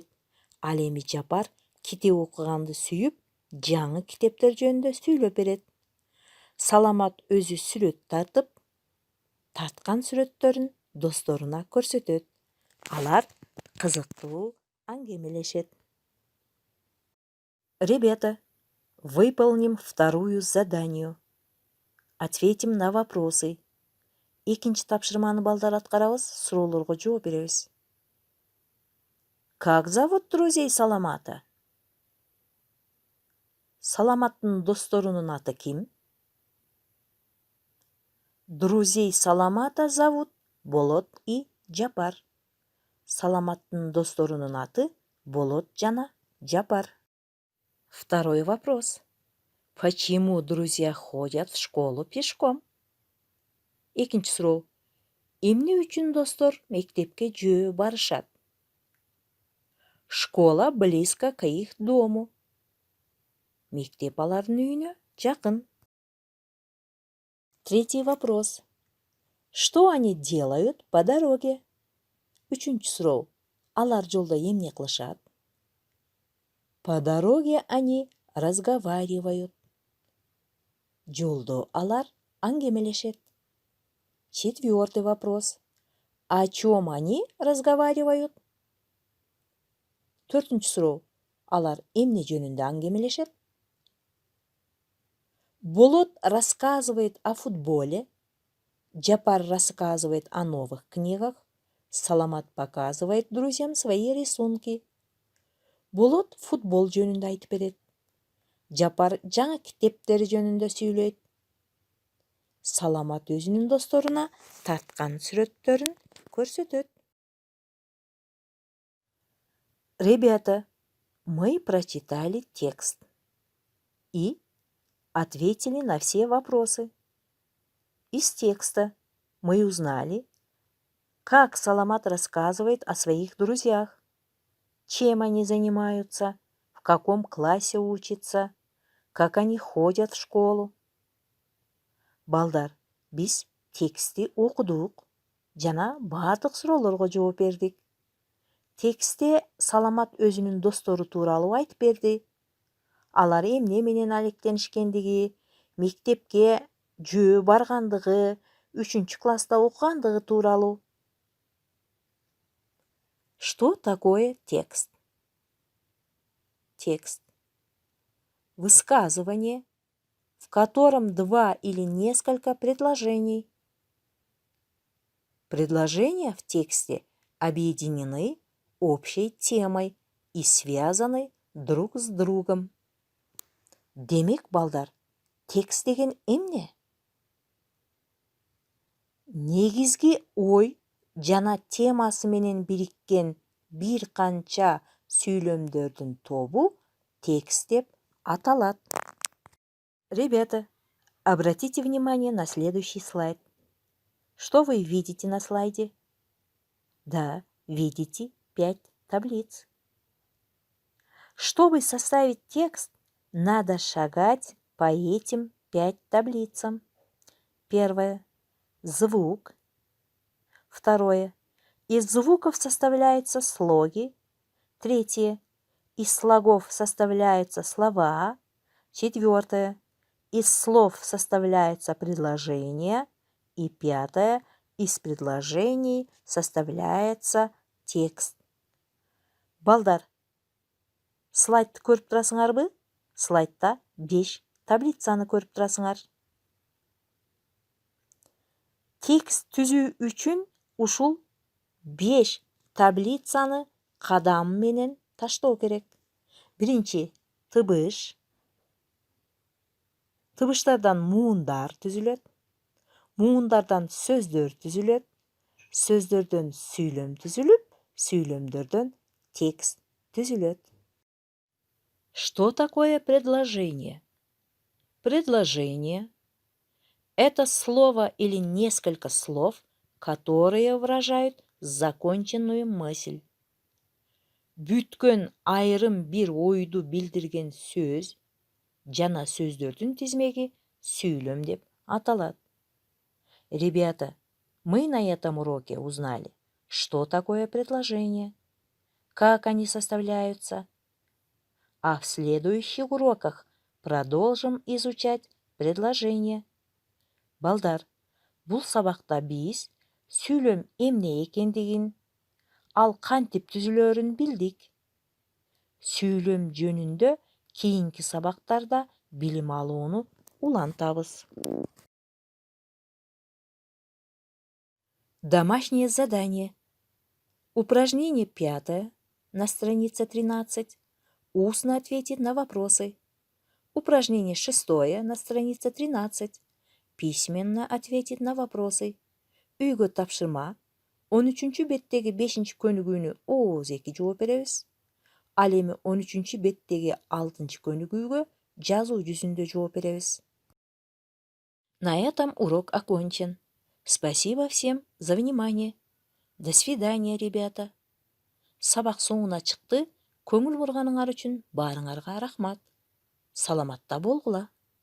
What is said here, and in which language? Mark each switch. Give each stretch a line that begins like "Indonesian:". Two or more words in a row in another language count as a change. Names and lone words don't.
Kyrgyz: Ал эми Жапар китеп окуганды сүйүп, жаңы китептер жөнүндө сүйлөп берет. Саламат өзү сүрөт тартып, тарткан сүрөттөрүн досторуна көрсөтөт. Алар кызыктуу аңгемелешет.
Russian: Ребята, выполним вторую заданию. Ответим на вопросы.
Kyrgyz: Экинчи тапшырманы балдар аткарабыз, суроолорго жооп беребиз.
Russian: Как зовут друзей Саламата?
Kyrgyz: Саламаттын досторунун аты ким?
Russian: Друзей Саламата зовут Болот и Джапар.
Kyrgyz: Саламаттын досторунун аты Болот жана Джапар.
Russian: Второй вопрос. Почему друзья ходят в школу пешком?
Kyrgyz: Экинчи суроо. Эмне үчүн достор мектепке жөө барышат?
Russian: Школа близко к их дому.
Kyrgyz: Мектеп алардын үйүнө жакын.
Russian: Третий вопрос. Что они делают по дороге?
Kyrgyz: Үчүнчү суроо. Алар жолдо эмне кылышат?
Russian: По дороге они разговаривают.
Kyrgyz: Жолдо алар аңгемелешет.
Russian: Четвертый вопрос. О чем они разговаривают?
Kyrgyz: Төртүнчү суроо. Алар эмне жөнүндө аңгемелешет?
Russian: Болот рассказывает о футболе. Джапар рассказывает о новых книгах. Саламат показывает друзьям свои рисунки.
Kyrgyz: Болот футбол жөнүндө айтып берет. Джапар жаңы китептер жөнүндө сүйлөйт. Саламат өзүнүн досторуна тарткан сүрөттөрүн көрсөтөт.
Russian: Ребята, мы прочитали текст и ответили на все вопросы. Из текста мы узнали, как Саламат рассказывает о своих друзьях, чем они занимаются, в каком классе учатся, как они ходят в школу.
Kyrgyz: Балдар, биз тексти окудук, жана бардык суроолорго жооп бердик. Текстте Саламат өзүнүн достору тууралуу айтып берди. Алар эмне менен алектенишкендиги, мектепке жөө баргандыгы, 3-класста окугандыгы тууралуу.
Russian: Что такое текст? Текст. Высказывание, в котором 2 или несколько предложений. Предложения в тексте объединены общей темой и связаны друг с другом.
Kyrgyz: Демек, балдар, текст деген эмне? Негизги ой жана темасы менен бириккен бир канча сүйлөмдөрдүн тобу текст деп аталат.
Russian: Ребята, обратите внимание на следующий слайд. Что вы видите на слайде? Да, видите 5 таблиц. Чтобы составить текст, надо шагать по этим 5 таблицам. Первое. Звук. Второе. Из звуков составляются слоги. Третье. Из слогов составляются слова. Четвертое. Из слов составляются предложения. И пятое. Из предложений составляется текст.
Kyrgyz: Балдар, слайдты көрүп турасыңарбы? Слайдта 5 таблицаны көрүп турасыңар. Текст түзүү үчүн ушул 5 таблицаны кадам менен таштоо керек. Биринчи тыбыш. Тыбыштардан муундар түзүлөт. Муундардан сөздөр түзүлөт. Сөздөрдөн сүйлөм түзүлүп, сүйлөмдөрдөн текст түзүлөт.
Russian: Что такое предложение? Предложение – это слово или несколько слов, которые выражают законченную мысль.
Kyrgyz: Бүткөн айрым бир ойду билдирген сөз жана сөздөрдүн тизмеги сүйлөм деп аталат.
Russian: Ребята, мы на этом уроке узнали, что такое предложение, как они составляются, а в следующих уроках продолжим изучать предложения.
Kyrgyz: Балдар, бул сабакта биз сүйлөм эмне экендигин, ал кантип түзүлөрүн билдик. Сүйлөм жөнүндө кийинки сабактарда билим алууну улантабыз.
Russian: Домашнее задание. Упражнение 5 на странице 13. Устно ответить на вопросы. Упражнение 6 на странице 13. Письменно ответить на вопросы.
Kyrgyz: Үйгө тапшырма. 13 беттеги 5 көнүгүүнү ооз-2 жооп беребиз. Ал эми 13 беттеги 6 көнүгүүгө жазуу жүзүндө жооп беребиз.
Russian: На этом урок окончен. Спасибо всем за внимание. До свидания, ребята.
Kyrgyz: Сабак соңуна чыкты. Көңүл бурганыңар үчүн баарыңарга рахмат. Саламатта болгула.